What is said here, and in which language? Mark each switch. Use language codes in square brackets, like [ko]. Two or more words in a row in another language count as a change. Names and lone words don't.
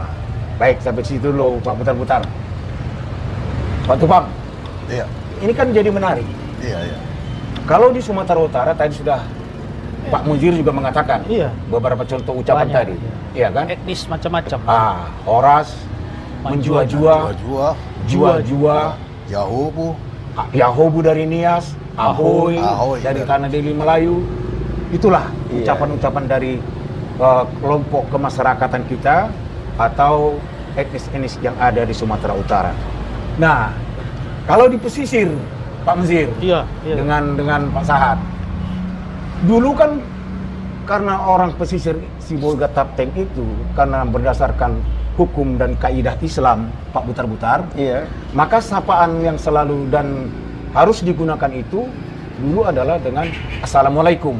[id] Baik, sampai situ dulu Pak Butar-Butar. Pak Tupang. Iya. Ini kan jadi menarik. Iya. Kalau di Sumatera Utara tadi sudah Pak Muzir juga mengatakan beberapa contoh ucapan Banyak, tadi. Iya kan? Etnis macam-macam. [btx] Horas menjua-jua, jua-jua, [id] Yahobu dari Nias, Ahoy dari Tanah Deli Melayu. Itulah ucapan-ucapan dari kelompok kemasyarakatan kita atau etnis-etnis yang ada di Sumatera Utara. Nah, kalau di pesisir Pak Muzir, dengan Pak Sahat, dulu kan karena orang pesisir Sibolga Tapteng itu karena berdasarkan hukum dan kaidah Islam Pak Butar-Butar, maka sapaan yang selalu dan harus digunakan itu dulu adalah dengan Assalamualaikum.